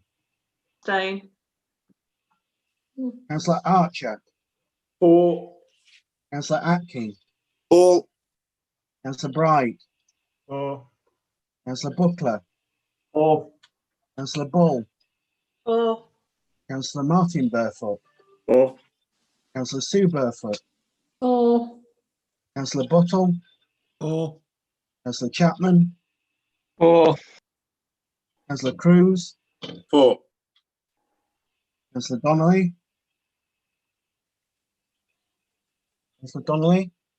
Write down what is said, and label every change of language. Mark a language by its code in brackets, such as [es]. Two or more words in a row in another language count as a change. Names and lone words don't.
[en] Abstain. Councillor Archer. For. Councillor Atkin. For. Councillor Bright. For. Councillor Buckler. 4. Councillor Ball, 4. Councillor Martin Burfoot, 4. Councillor Sue Burfoot, 4. Councillor Buttle, 4. Councillor Chapman, 4. Councillor Cruz, 4. Councillor Donnelly, Councillor Donnelly,